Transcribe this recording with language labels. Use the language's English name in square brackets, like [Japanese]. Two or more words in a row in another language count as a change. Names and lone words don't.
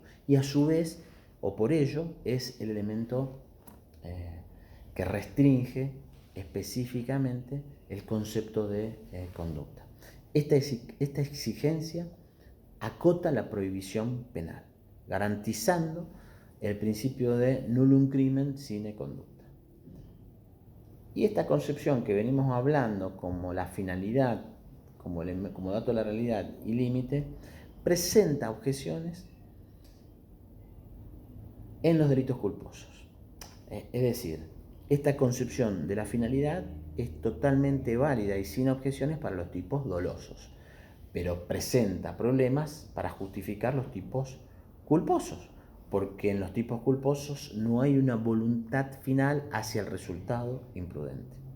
[Spanish] Y a su vez, o por ello, es el elemento que restringe específicamente el concepto de conducta. Esta exigencia acota la prohibición penal, garantizando el principio de [Latin] nullum crimen sine conducta. [Spanish] Y esta concepción que venimos hablando como la finalidad, como dato de la realidad y límite, presenta objeciones en los delitos culposos. Es decir, esta concepción de la finalidad es totalmente válida y sin objeciones para los tipos dolosos, pero presenta problemas para justificar los tipos culposos, porque en los tipos culposos no hay una voluntad final hacia el resultado imprudente.